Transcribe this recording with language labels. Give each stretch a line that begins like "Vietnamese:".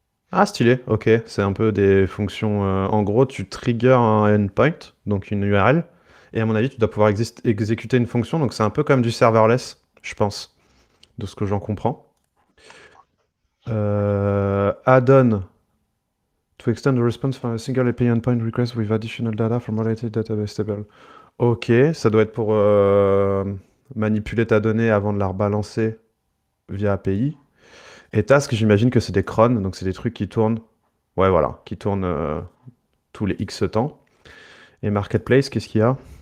French: Ah, stylé, ok. C'est un peu des fonctions. En gros, tu triggers un endpoint, donc une URL, et à mon avis, tu dois pouvoir exécuter une fonction, donc c'est un peu comme du serverless, je pense, de ce que j'en comprends.
English: Add-on to extend the response from a single API endpoint request with additional data from related database table.
French: Ok, ça doit être pour manipuler ta donnée avant de la rebalancer via API. Et task, j'imagine que c'est des cron, donc c'est des trucs qui tournent. Ouais, voilà, qui tournent tous les X temps. Et Marketplace, qu'est-ce qu'il y a?